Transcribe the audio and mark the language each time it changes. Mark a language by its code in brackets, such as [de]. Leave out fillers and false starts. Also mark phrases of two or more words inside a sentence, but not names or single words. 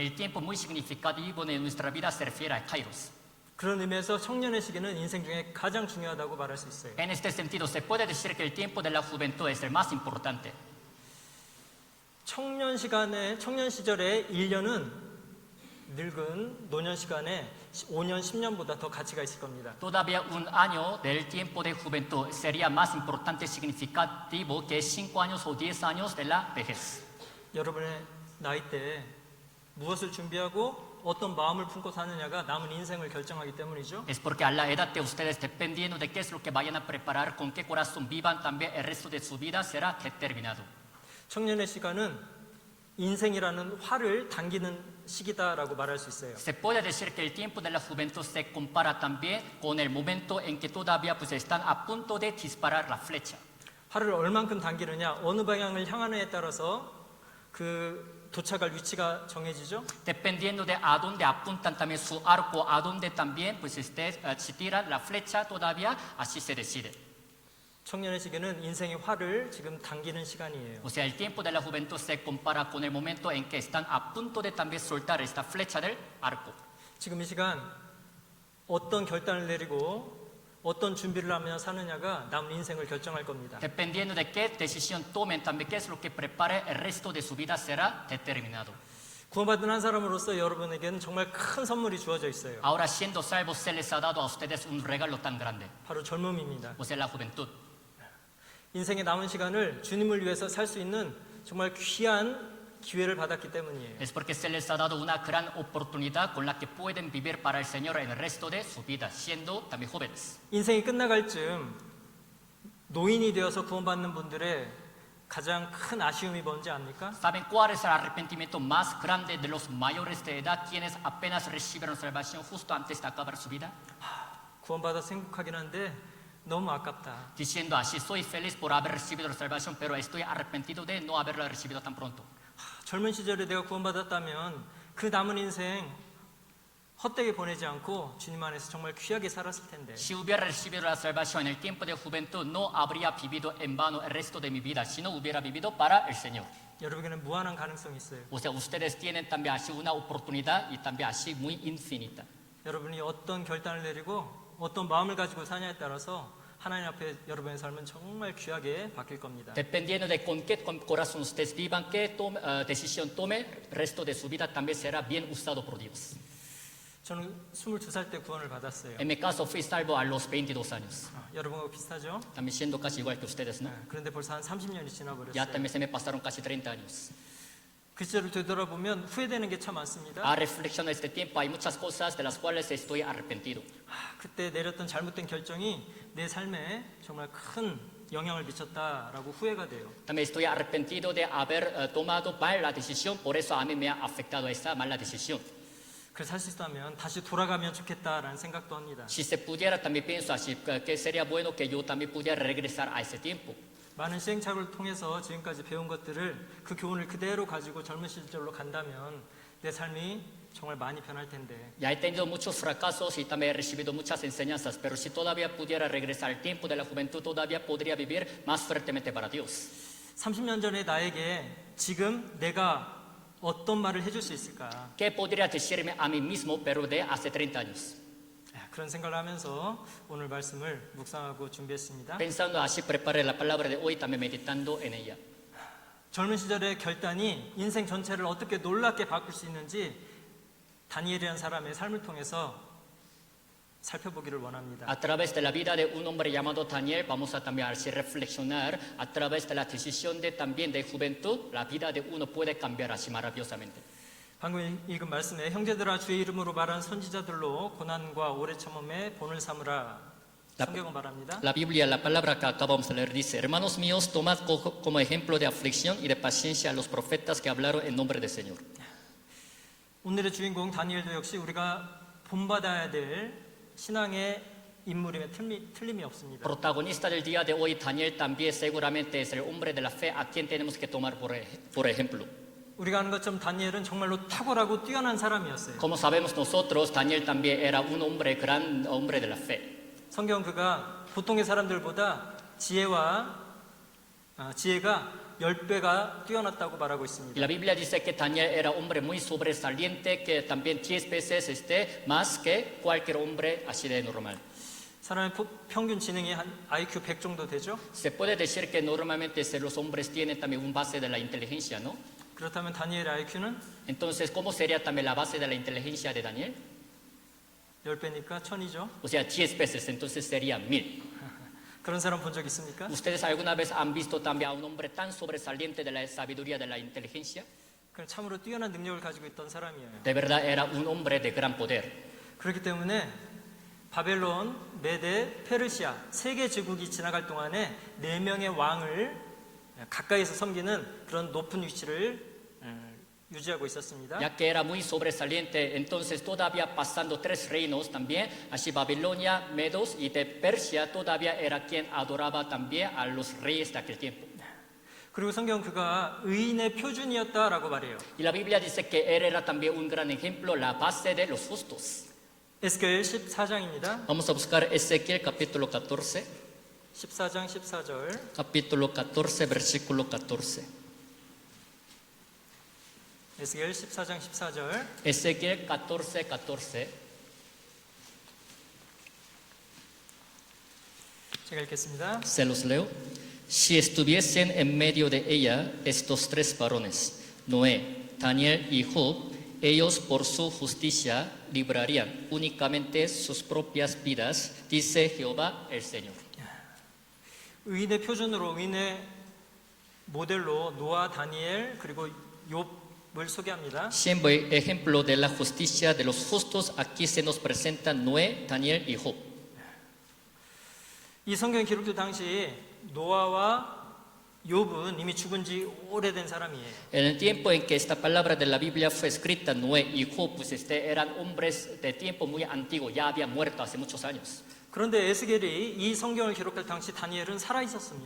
[es] El tiempo muy significativo de nuestra vida se refiere a Kairos. [ko] 그런 의미에서 청년의 시기는 인생 중에 가장 중요하다고 말할 수 있어요. [es] En este sentido, se puede decir que el tiempo de la juventud es el más importante. [ko] 청년 시절의 1년은 늙은 노년 시간에 5년, 10년보다 더 가치가 있을 겁니다. [es] Todavía un año del tiempo de juventud sería más importante y significativo que 5 años o 10 años de la vejez. [ko] 여러분의 나이 때 무엇을 준비하고 어떤 마음을 품고 사느냐가 남은 인생을 결정하기 때문이죠. [es] Es porque a la edad de ustedes, dependiendo de qué es lo que vayan a preparar, con qué corazón vivan, también el resto de su vida será determinado. [ko] 청년의 시간은 인생이라는 활을 당기는 시기다라고 말할 수 있어요. [es] Se puede decir que el tiempo de la juventud se compara también con el momento en que todavía pues, están a punto de disparar la flecha. [ko] 활을 얼만큼 당기느냐, 어느 방향을 향하느냐에 따라서 그 도착할 위치가 정해지죠. [es] Dependiendo de a dónde apuntan también su arco, a dónde también pues, se tira la flecha, todavía así se decide. [ko] 청년의 시기는 인생의 활을 지금 당기는 시간이에요. [es] O sea, el tiempo de la juventud se compara con el momento en que están a punto de también soltar esta flecha del arco. [ko] 지금 이 시간 어떤 결단을 내리고 어떤 준비를 하며 사느냐가 남은 인생을 결정할 겁니다. [es] Dependiendo de qué decisión tomen, también qué es lo que prepare el resto de su vida será determinado. [ko] 구원받은 한 사람으로서 여러분에게는 정말 큰 선물이 주어져 있어요. [es] Ahora, siendo salvos, se les ha dado a ustedes un regalo tan grande, [ko] 바로 젊음입니다. [es] o sea, la juventud. [ko] 인생의 남은 시간을 주님을 위해서 살 수 있는 정말 귀한 기회를 받았기 때문이에요. [es] Es porque se les ha dado una gran oportunidad con la que pueden vivir para el Señor en el resto de su vida, siendo también jóvenes. [ko] 인생이 끝나갈 즈음 노인이 되어서 구원받는 분들의 가장 큰 아쉬움이 뭔지 압니까? [es] ¿Saben cuál es el arrepentimiento más grande de los mayores de edad, quienes apenas recibieron salvación justo antes de acabar su vida? [ko] 구원받아서 행복하긴 한데 너무 아깝다. [es] Diciendo así, soy feliz por haber recibido la salvación, pero estoy arrepentido de no haberla recibido tan pronto. [ko] 젊은 시절에 내가 구원받았다면 그 남은 인생 헛되게 보내지 않고 주님 안에서 정말 귀하게 살았을 텐데. [es] Si hubiera recibido la salvación en el tiempo de juventud, no habría vivido en vano el resto de mi vida, sino hubiera vivido para el Señor. [ko] 여러분에게는 무한한 가능성이 있어요. [es] O sea, ustedes tienen también así una oportunidad y también así muy infinita. [ko] 여러분이 어떤 결단을 내리고 어떤 마음을 가지고 사냐에 따라서 하나님 앞에 여러분의 삶은 정말 귀하게 바뀔 겁니다. [es] Dependiendo de con qué corazón ustedes vivan, qué decisión tome, el resto de su vida también será bien usado por Dios. [ko] 저는 22살 때 구원을 받았어요. [es] En mi caso, fui salvo a los 22 años. [ko] 여러분하고 비슷하죠? [es] También siendo casi igual que ustedes, ¿no? [ko] 그런데 벌써 한 30년이 [es] Ya [ko] 지나버렸어요. [es] también se me pasaron casi 30 años. [ko] 그 시절을 되돌아보면 후회되는 게 참 많습니다. [es] A reflexión de este tiempo, hay muchas cosas de las cuales estoy arrepentido. [ko] 그때 내렸던 잘못된 결정이 내 삶에 정말 큰 영향을 미쳤다라고 후회가 돼요. [es] También estoy arrepentido de haber tomado mal la decisión, por eso a mí me ha afectado esa mala decisión. [ko] 그래서 할 수 있다면 다시 돌아가면 좋겠다라는 생각도 합니다. [es] Si se pudiera, también pienso así, que sería bueno que yo también pudiera regresar a ese tiempo. [ko] 많은 시행착오를 통해서 지금까지 배운 것들을 그 교훈을 그대로 가지고 젊은 시절로 간다면 내 삶이 정말 많이 변할 텐데. [es] Ya he tenido muchos fracasos y también he recibido muchas enseñanzas, pero si todavía pudiera regresar al tiempo de la juventud, todavía podría vivir más fuertemente para Dios. [ko] 30년 전에 나에게 지금 내가 어떤 말을 해줄 수 있을까? [es] ¿Qué podría decirme a mí mismo, pero de hace 30 años? [ko] 그런 생각을 하면서 오늘 말씀을 묵상하고 준비했습니다. [es] Pensando así, preparé la palabra de hoy, también meditando en ella. [ko] 젊은 시절의 결단이 인생 전체를 어떻게 놀랍게 바꿀 수 있는지 다니엘이라는 사람의 삶을 통해서 살펴보기를 원합니다. [es] A través de la vida de un hombre llamado Daniel, vamos a también así reflexionar a través de la decisión de también de juventud, la vida de uno puede cambiar así maravillosamente. [ko] 방금 읽은 말씀에 형제들아 주의 이름으로 말한 선지자들로 고난과 오래 참음에 본을 삼으라. 성경은 말합니다. [es] La Biblia, la palabra que acabamos de leer dice: Hermanos míos, tomad como ejemplo de aflicción y de paciencia a los profetas que hablaron en nombre del Señor. [ko] 오늘의 주인공 다니엘도 역시 우리가 본받아야 될 신앙의 인물임에 틀림이 없습니다. [es] Protagonista del día de hoy, Daniel también seguramente es el hombre de la fe a quien tenemos que tomar por ejemplo. [ko] 우리가 아는 것처럼 다니엘은 정말로 탁월하고 뛰어난 사람이었어요. [es] Como sabemos nosotros, Daniel también era un hombre, gran hombre de la fe. [ko] 성경 그가 보통의 사람들보다 지혜가 10배가 뛰어났다고 말하고 [es] Y [ko] 있습니다. [es] la Biblia dice que Daniel era hombre muy sobresaliente, que también 10 veces más que cualquier hombre así de normal. [ko] 사람의 평균 지능이 한 IQ 100 정도 되죠? [es] Se puede decir que normalmente los hombres tienen también un base de la inteligencia, ¿no? [ko] 그렇다면 다니엘의 IQ는 [es] Entonces, ¿cómo sería también la base de la inteligencia de Daniel? [ko] 10배니까 1000이죠. [es] O sea, 10 veces, entonces sería 1000. [ko] 그런 사람 본 적 있습니까? [es] ¿Ustedes alguna vez han visto también a un hombre tan sobresaliente de la sabiduría, de la inteligencia? [ko] 그는 참으로 뛰어난 능력을 가지고 있던 사람이에요. [es] De verdad era un hombre de gran poder. [ko] 그렇기 때문에 바벨론, 메데, 페르시아 세 개 제국이 지나갈 동안에 4명의 왕을 가까이서 섬기는 그런 높은 위치를 유지하고 있었습니다. [es] Ya que era muy sobresaliente, entonces todavía pasando 3 reinos también, así Babilonia, Medos y de Persia todavía era quien adoraba también a los reyes de aquel tiempo. [ko] 그리고 성경은 그가 의인의 표준이었다라고 말해요. [es] Y la Biblia dice que él era también un gran ejemplo, la base de los justos. [ko] 에스겔 14장입니다. [es] Vamos a buscar Ezequiel capítulo 14, [ko] 14장 14절. [es] capítulo 14, versículo 14. [ko] 에스겔 14장 14절. [es] Ezequiel 14, 14. [ko] 제가 읽겠습니다. [es] Se los leo. Si estuviesen en medio de ella estos 3 varones, Noé, Daniel y Job, ellos por su justicia librarían únicamente sus propias vidas, dice Jehová el Señor. [ko] 의인의 표준으로 의인의 모델로 노아, 다니엘 그리고 욥을 소개합니다. [es] Siendo ejemplo de la justicia de los justos, aquí se nos presentan Noé, Daniel y Job. [ko] 이 성경 기록될 당시 노아와 욥은 이미 죽은 지 오래된 사람이에요. [es] En el tiempo en que esta palabra de la Biblia fue escrita, Noé y Job pues eran hombres de tiempo muy antiguo, ya habían muerto hace muchos años. [ko] 그런데 에스겔이 이 성경을 기록할 당시 다니엘은 살아 있었습니다.